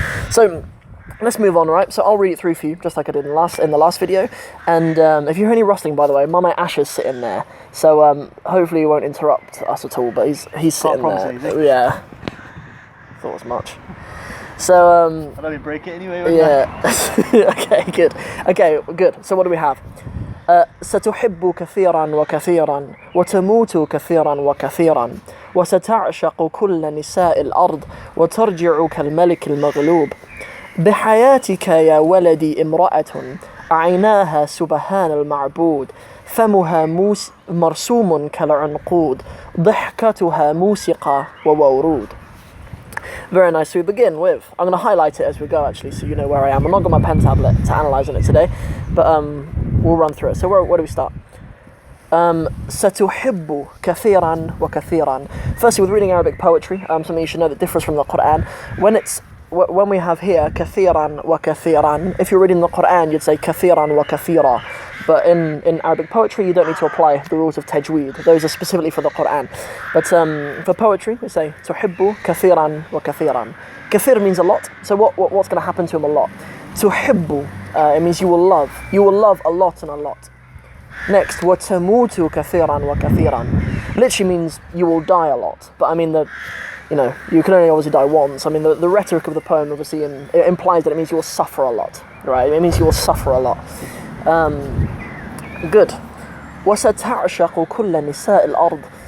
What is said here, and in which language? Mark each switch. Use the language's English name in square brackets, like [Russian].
[English] So let's move on, right? So I'll read it through for you, just like I did in the last video. And if you hear any rustling, by the way, my mate Ash is sitting there, so hopefully he won't interrupt us at all. But he's sitting there. Yeah, thought as much. So I don't even break it anyway. Yeah. Okay, good. Okay, good. So what do we have? [Arabic] ستحب كثيرا وكثيرا وتموت كثيرا وكثيرا وستعشق كل نساء الأرض وترجع كالملك المغلوب بحياتك يا ولدي امرأة عيناها سبحان المعبود فمها مرسوم كالعنقود ضحكتها موسيقى وورود. [English] Very nice. So we begin with, I'm going to highlight it as we go actually, so you know where I am. I'm not got my pen tablet to analyse on it today, but we'll run through it. So where do we start? [Arabic] ستحب كثيرا وكثيرا. [English] Firstly, with reading Arabic poetry, something you should know that differs from the Quran. When we have here [Arabic] كثيرا وكثيرا, [English] if you're reading the Quran, you'd say كثيرا وكثيرا. But in Arabic poetry, you don't need to apply the rules of tajweed. Those are specifically for the Quran. But for poetry, we say [Arabic] تحب كثيرا وكثيرا. [English] كثير means a lot. So what's going to happen to him a lot? [Arabic] تحب, [English] it means you will love. You will love a lot and a lot. Next, [Arabic] وتموت كثيرا وكثيرا. [English] Literally means you will die a lot. But I mean you can only obviously die once. I mean the rhetoric of the poem obviously it implies that it means you will suffer a lot, right? It means you will suffer a lot. Good. [Arabic] وستعشق كل نساء الأرض.